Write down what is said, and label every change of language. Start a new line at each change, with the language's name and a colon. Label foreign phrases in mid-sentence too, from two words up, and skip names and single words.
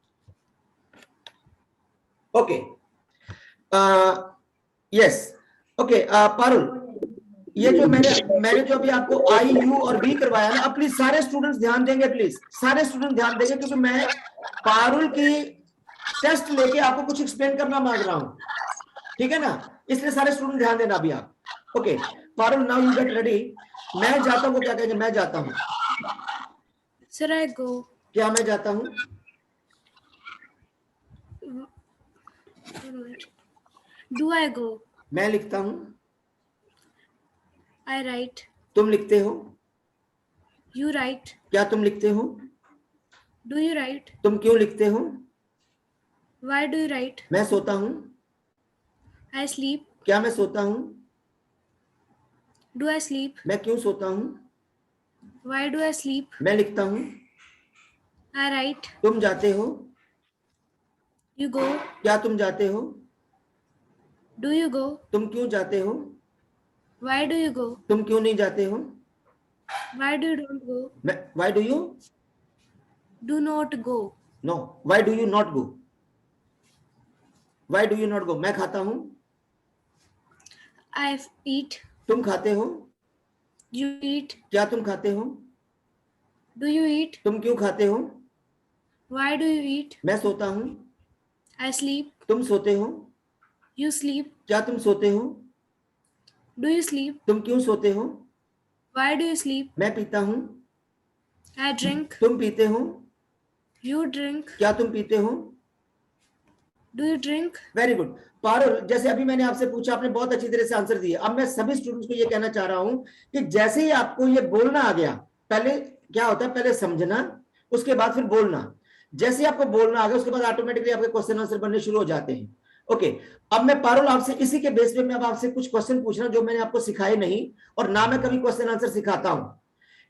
English: okay, yes, okay
Hindi: पारुल, ये जो मैंने जो अभी आपको आई यू और वी करवाया ना, अब प्लीज सारे स्टूडेंट्स ध्यान देंगे, प्लीज सारे स्टूडेंट ध्यान देंगे, क्योंकि मैं पारुल की टेस्ट लेके आपको कुछ एक्सप्लेन करना मांग रहा हूं। ठीक है ना? इसलिए सारे स्टूडेंट ध्यान देना अभी आप। ओके पारुल,
English: now you get ready.
Hindi: मैं जाता हूं क्या कहेंगे? मैं जाता हूं।
English: Sir I go.
Hindi: क्या मैं जाता हूं?
English: Do I go?
Hindi: मैं लिखता हूँ,
English: I write.
Hindi: तुम लिखते हो,
English: You write.
Hindi: क्या तुम लिखते हो,
English: Do you write?
Hindi: तुम क्यों लिखते हो,
English: Why do you write?
Hindi: मैं सोता हूँ,
English: I sleep.
Hindi: क्या मैं सोता हूँ,
English: Do I sleep?
Hindi: मैं क्यों सोता हूँ,
English: Why do I sleep?
Hindi: मैं लिखता हूँ,
English: I write.
Hindi: तुम जाते हो,
English: You go.
Hindi: क्या तुम जाते हो,
English: Do you go?
Hindi: तुम क्यों जाते हो,
English: Why do you go?
Hindi: तुम क्यों नहीं जाते हो,
English: Why do you don't go? मैं why do you, Do not go. no why do you not go, why do you not go,
Hindi: मैं खाता हूँ,
English: I eat.
Hindi: तुम खाते हो,
English: You eat.
Hindi: क्या तुम खाते हो,
English: Do you eat?
Hindi: तुम क्यों खाते हो,
English: Why do you eat?
Hindi: मैं सोता हूँ,
English: I sleep.
Hindi: तुम सोते हो,
English: You sleep.
Hindi: क्या तुम सोते हो,
English: Do you sleep?
Hindi: तुम क्यों सोते हो,
English: Why do you sleep?
Hindi: मैं पीता हूँ,
English: I drink.
Hindi: तुम पीते हो,
English: You drink.
Hindi: क्या तुम पीते हो,
English: Do you drink? Very good.
Hindi: पारुल, जैसे अभी मैंने आपसे पूछा, आपने बहुत अच्छी तरह से आंसर दिए। अब मैं सभी स्टूडेंट्स को ये कहना चाह रहा हूं कि जैसे ही आपको ये बोलना आ गया, पहले क्या होता है, पहले समझना, उसके बाद फिर बोलना। जैसे ही आपको बोलना आ गया, उसके बाद ऑटोमेटिकली आपके
English: question answer
Hindi: बनने शुरू हो जाते हैं। ओके, अब मैं पारुल आपसे इसी के बेस पे मैं अब आपसे कुछ क्वेश्चन पूछ रहा हूं जो मैंने आपको सिखाए नहीं, और ना मैं कभी
English: question answer
Hindi: सिखाता हूं।